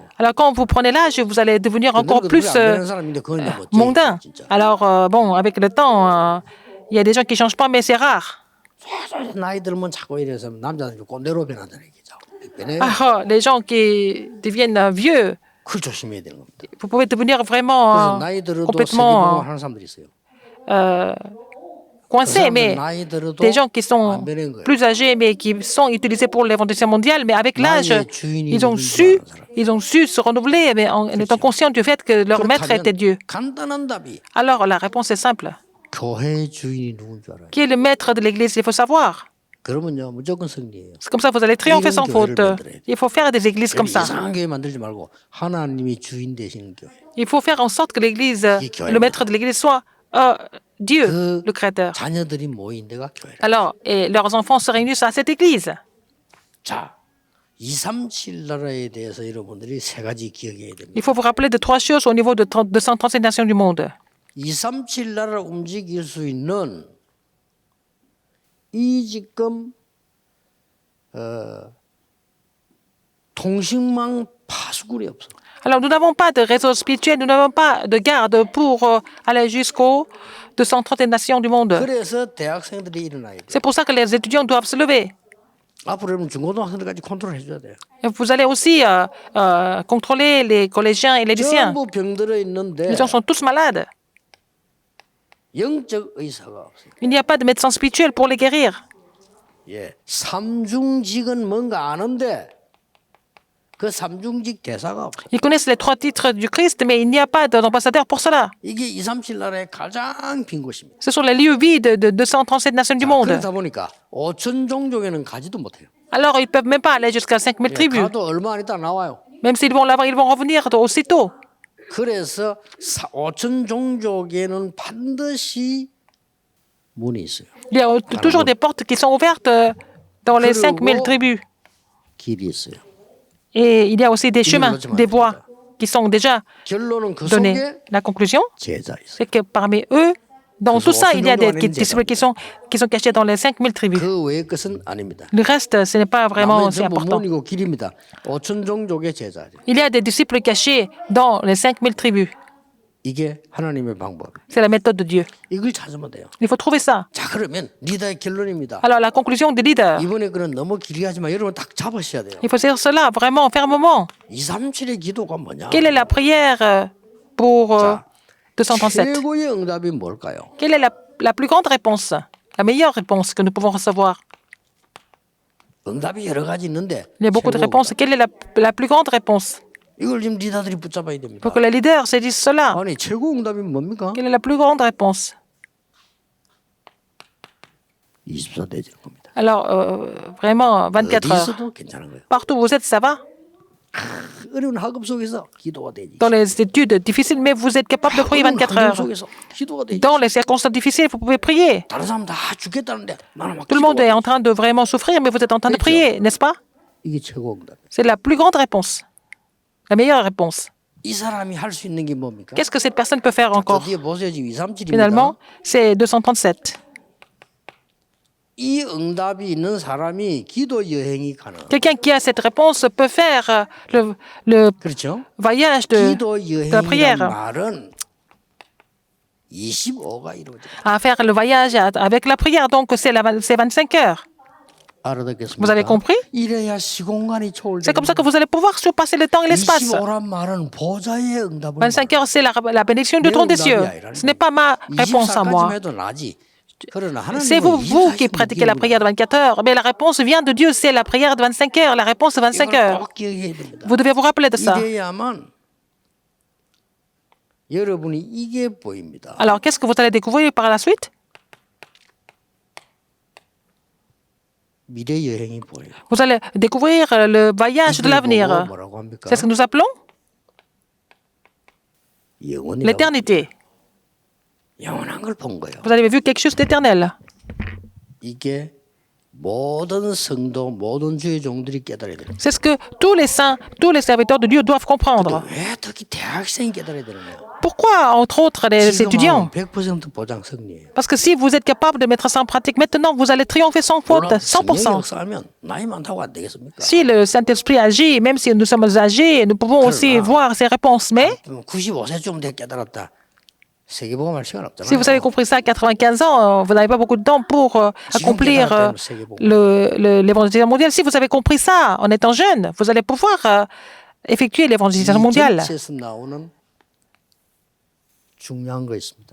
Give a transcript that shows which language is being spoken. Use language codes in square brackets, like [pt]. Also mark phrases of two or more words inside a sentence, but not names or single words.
[fr] Alors quand vous prenez l'âge, vous allez devenir encore plus mondain. Alors bon, avec le temps, il y a des gens qui ne changent pas, mais c'est rare. [ko] 나이 들면 자꾸 이래서 남자들이 꼰대로 변한다는 얘기죠. [fr] Les gens qui deviennent vieux, [ko] 그걸 조심해야 되는 겁니다. [fr] vous pouvez devenir vraiment [ko] 나이 들어도 [fr] complètement [ko] 하는 사람들이 있어요. [fr] coincés, mais des gens qui sont plus âgés, mais qui sont utilisés pour l'évangélisation mondiale, mais avec l'âge, ils ont su se renouveler, mais en étant conscients du fait que leur maître était Dieu. [ko] 간단한 답이 [fr] Alors la réponse est simple. [ko] 교회의 주인이 누군 줄 알아요. [fr] Qui est le maître de l'Église? Il faut savoir. [ko] 그러면요 무조건 승리예요. [fr] C'est comme ça que vous allez triompher sans faute. Il faut faire des églises comme ça. [ko] 이상한 교회 만들지 말고 하나님이 주인 되시는 교회. [fr] Il faut faire en sorte que l'Église, le maître de l'Église soit Dieu, le Créateur. [ko] 자녀들이 모인 데가 교회라. [fr] Alors, et leurs enfants se réunissent à cette Église. [ko] 자, 237 나라에 대해서 여러분들이 세 가지 기억해야 됩니다. [fr] Il faut vous rappeler de trois choses au niveau de 237 nations du monde. [ko] 237 나라를 움직일 수 있는 이 지금 통신망 파수꾼이 없어. [fr] Alors, nous n'avons pas de réseau spirituel, nous n'avons pas de garde pour aller jusqu'aux 230 nations du monde. [ko] 그래서 대학생들이 일어나야 돼. [fr] C'est pour ça que les étudiants doivent se lever. [ko] 앞으로 여러분 중고등학생들까지 컨트롤해줘야 돼요. [fr] Et vous allez aussi contrôler les collégiens et les lycéens. [ko] 전부 병들어 있는데 [fr] Les gens sont tous malades. [ko] 영적 의사가 없어요. [fr] Il n'y a pas de médecin spirituel pour les guérir. [ko] 예, 삼중직은 뭔가 아는데 그 삼중직 대사가 없어요. [fr] Ils connaissent les trois titres du Christ, mais il n'y a pas d'ambassadeur pour cela. [ko] 이게 237 나라의 가장 빈 곳입니다. [fr] Ce sont les lieux vides de 237 nations du monde. [ko] 그러다 보니까 5천 종족에는 가지도 못해요. [fr] Alors, ils ne peuvent même pas aller jusqu'à 5000 tribus. [ko] 가도 얼마 안 있다 나와요. [fr] Même s'ils vont là-bas, ils vont revenir aussitôt. [ko] 그래서 5천 종족에는 반드시 문이 있어요. [fr] Il y a toujours des portes qui sont ouvertes dans les 5000 tribus. [ko] 길이 있어요. [fr] Et il y a aussi des chemins, des voies qui sont déjà [ko] 결론은 그 [fr] donnés. [ko] 속에 [fr] La conclusion, [ko] 제자 있어요. [fr] c'est que parmi eux, dans tout ça, il y a des disciples qui sont cachés dans les 5000 tribus. [ko] 그 외의 것은 아닙니다. [fr] Le reste, ce n'est pas vraiment aussi important. [ko] 문이고 길입니다. 5천 종족의 제자들. [fr] Il y a des disciples cachés dans les 5000 tribus. [ko] 이게 하나님의 방법. [fr] C'est la méthode de Dieu. [ko] 이걸 찾으면 돼요. [fr] Il faut trouver ça. [ko] 자, 그러면 리더의 결론입니다. [fr] Alors, la conclusion du leader, [ko] 이번에 그는 너무 길게 하지만 여러분 딱 잡으셔야 돼요. [fr] il faut dire cela vraiment fermement. [ko] 237의 기도가 뭐냐? [fr] Quelle est la prière pour 237? [ko] 최고의 응답이 뭘까요? [fr] Quelle est la plus grande réponse, la meilleure réponse que nous pouvons recevoir? [ko] 응답이 여러 가지 있는데 [fr] Il y a beaucoup de réponses. Quelle est la plus grande réponse? [ko] 이걸 지금 리더들이 붙잡아야 됩니다. [fr] Pour que les leaders se disent cela. [ko] 아니 최고 응답이 뭡니까? [fr] Quelle est la plus grande réponse? [ko] 24 되는 겁니다. [fr] Alors, vraiment, 24 heures. [ko] 어디서도 괜찮은 거예요. [fr] Partout où vous êtes, ça va? [ko] 어려운 학업 속에서 기도가 되지. [fr] Dans les études difficiles, mais vous êtes capable de prier 24 [ko] 환경 [fr] heures. [ko] 속에서 기도가 되지. [fr] Dans les circonstances difficiles, vous pouvez prier. [ko] 다른 사람 다 죽겠다는데 나는 막 [fr] Tout le monde [ko] 기도가 [fr] est [ko] 돼. [fr] en train de vraiment souffrir, mais vous êtes en train de prier, n'est-ce pas? [ko] 이게 최고 응답. [fr] C'est la plus grande réponse. La meilleure réponse. [ko] 이 사람이 할 수 있는 게 뭡니까? [fr] Qu'est-ce que cette personne peut faire [ko] 더 [fr] encore? [ko] 뒤에 보세요. 지금 237입니다. [fr] Finalement, c'est 237. [ko] 이 응답이 있는 사람이 기도 여행이 가능. [fr] Quelqu'un qui a cette réponse peut faire le [ko] 그렇죠? [fr] voyage de [ko] 기도 [fr] la prière. [ko] 여행이란 말은 25가 이루어져. [fr] À faire le voyage avec la prière. Donc, c'est 25 heures. [ko] 알아듣겠습니까? [fr] Vous avez compris? [ko] 이래야 시공간이 [fr] C'est comme ça que [ko] 초월되는 [fr] vous allez pouvoir surpasser le temps et l'espace. [ko] 25란 말은 보좌의 응답을 [fr] 25 heures, c'est la bénédiction du trône des cieux. Ce n'est pas ma réponse à moi. [ko] 24까지만 해도 나지. 그러나 [fr] C'est [ko] 하나님은 [fr] vous qui [ko] 24시간 [fr] pratiquez la prière de 24 heures. Mais la réponse vient de Dieu, c'est la prière de 25 heures. La réponse de 25 [ko] 이걸 [fr] heures. [ko] 꼭 기억해야 됩니다. [fr] Vous devez vous rappeler de ça. [ko] 이래야만 여러분이 이게 보입니다. [fr] Alors, qu'est-ce que vous allez découvrir par la suite? [ko] 미래 여행이 보여요. [fr] Vous allez découvrir le voyage de [ko] 이걸 보고 [fr] l'avenir. [ko] 뭐라고 합니까? [fr] C'est ce que nous appelons [ko] 영원이라고. [fr] l'éternité. [ko] 영원한 걸 본 거예요. [fr] Vous avez vu quelque chose d'éternel. [ko] 이게 모든 성도, 모든 주의 종들이 깨달아야 돼요. [fr] C'est ce que tous les saints, tous les serviteurs de Dieu doivent comprendre. [ko] 왜 특히 대학생이 깨달아야 되느냐? [fr] Pourquoi, entre autres, les étudiants? [ko] 100% 보장 승리예요. [fr] Parce que si vous êtes capable de mettre ça en pratique maintenant, vous allez triompher sans faute, [ko] 성령이 [fr] 100%. [ko] 역사하면 나이 많다고 안 되겠습니까? [fr] Si le Saint-Esprit agit, même si nous sommes âgés, nous pouvons aussi voir ses réponses. Mais [ko] 95세쯤 돼 깨달았다. 세계복음할 시간 없잖아요. [fr] si vous avez compris ça à 95 ans, vous n'avez pas beaucoup de temps pour accomplir l'évangélisation mondiale. Si vous avez compris ça en étant jeune, vous allez pouvoir effectuer l'évangélisation mondiale. [ko] 전체에서 나오는 중요한 거 있습니다.